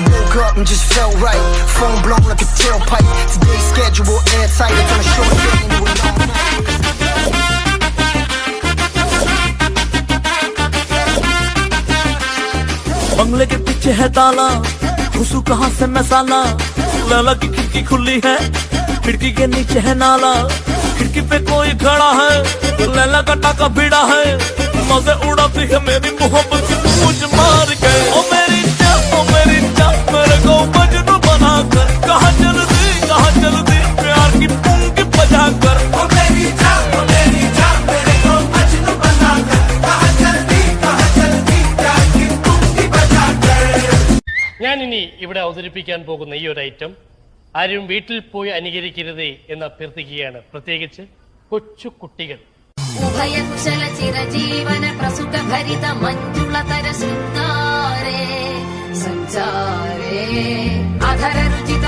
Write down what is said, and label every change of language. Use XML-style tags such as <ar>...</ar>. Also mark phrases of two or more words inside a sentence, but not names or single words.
<en>woke up and just felt right. Phone blown like a tailpipe. Today's schedule airtight. I turn a short day into a long night.</en> <hi>बंगले के पीछे है ताला, घुसू कहाँ से मैं साला। लैला की खिड़की खुली है, खिड़की के नीचे है नाला। खिड़की पे कोई खड़ा है, लैला का टाका भिड़ा है। मजे उड़ाती है मेरी मोहब्बत की मुझ मार के। ओ मेरी जान मेरे को मजनू बना कर। कहाँ चल दी प्यार की पुंगी बजा कर। ओ मेरी जान मेरे को मजनू बना कर। कहाँ चल दी प्यार की पुंगी बजा कर।</hi> <ml>ഞാനിനി ഇവിടെ അവതരിപ്പിക്കാൻ പോകുന്ന ഈ ഒരു ഐറ്റം ആരും വീട്ടിൽ പോയി അനുകരിക്കരുത് എന്ന് അഭ്യർത്ഥിക്കുകയാണ്, പ്രത്യേകിച്ച് കൊച്ചു കുട്ടികൾ.</ml> <sa>ഉഭയകുശല ചിരജീവന പ്രസുഖ ഭരിത മഞ്ജുളതര ശൃംഗാരേ സഞ്ചാരേ അധര രുചിത</sa>